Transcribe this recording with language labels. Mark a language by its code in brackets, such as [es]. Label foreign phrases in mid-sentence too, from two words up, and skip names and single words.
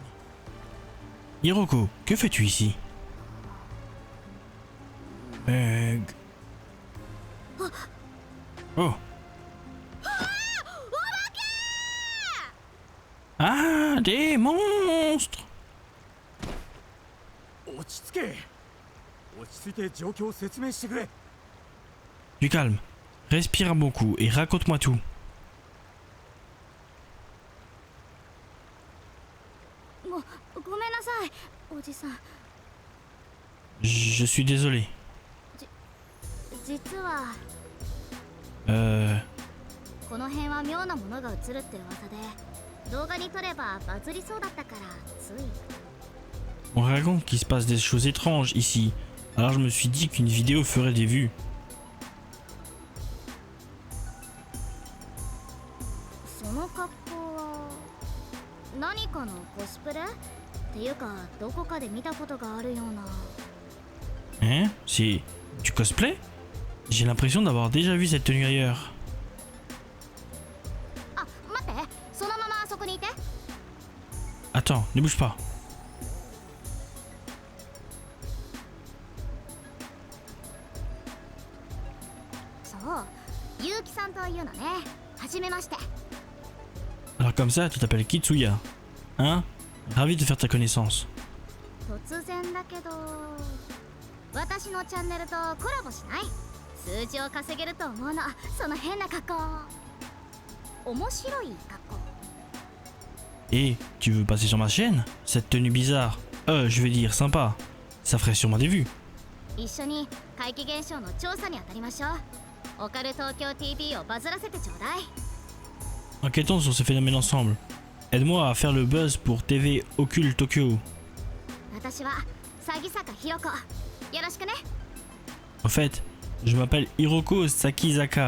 [fr] Hiroko, que fais-tu ici? Oh. Ah, des monstres! [ja] 落ち着け。落ち着いて状況を説明してくれ。 [fr] Du calme. Respire un bon coup et raconte-moi tout. [ja] ごめんなさいおじさん。 [fr] Je suis désolé. [ja] 実は この辺は妙なものが映るって噂で、動画に撮ればバズりそうだったからつい。 [fr] On raconte qu'il se passe des choses étranges ici. Alors je me suis dit qu'une vidéo ferait des vues. [ja] その格好は何かのコスプレっていうか、どこかで見たことがあるような。 [fr] Hein? C'est du cosplay? J'ai l'impression d'avoir déjà vu cette tenue ailleurs. [ja] あ、待って、そのままあそこにいて。 [fr] Attends, ne bouge pas. [ja] そう、結城さんというのね。はじめまして。 [fr] Alors comme ça, tu t'appelles Kitsuya. Hein? Ravi de faire ta connaissance. [ja] 突然だけど私のチャンネルとコラボしない？数字を稼げると思うの。その変な格好。面白い格好。 [fr] Et tu veux passer sur ma chaîne? Cette tenue bizarre. Je vais dire sympa. Ça ferait sûrement des vues. [ja] 一緒に怪奇現象の調査に当たりましょう。オカル東京 TV をバズらせてちょうだい。 [fr] Enquêtons sur ce phénomène ensemble. Aide-moi à faire le buzz pour TV Occulte Tokyo. [ja] 私は詐坂ひろ子。よろしくね。 [fr] Au fait, je m'appelle Hiroko Sakizaka.